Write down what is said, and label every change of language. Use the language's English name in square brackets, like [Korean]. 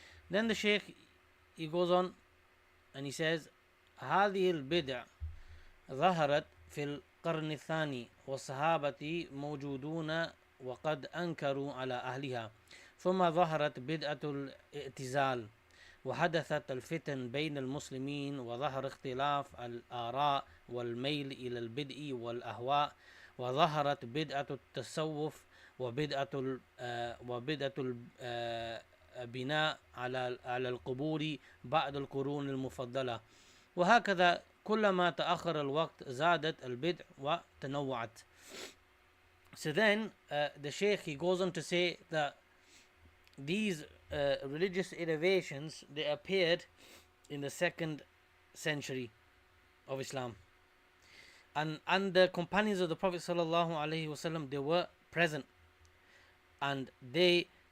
[English] Then the Shaykh, he goes on and he says, [Arabic] هذه البدع ظهرت في القرن الثاني والصحابة موجودون وقد أنكروا على أهلها. ثم ظهرت بدعة الاعتزال وحدثت الفتن بين المسلمين وظهر اختلاف الآراء والميل إلى البدء والأهواء وظهرت بدعة التصوف وبدعة البناء على القبور بعد القرون المفضلة. وهكذا كلما تأخر الوقت زادت البدع وتنوعت. [English] So then the Shaykh, he goes on to say that these religious innovations, they appeared in the 2nd century of Islam, and the companions of the Prophet sallallahu alaihi wasallam, they were present, and they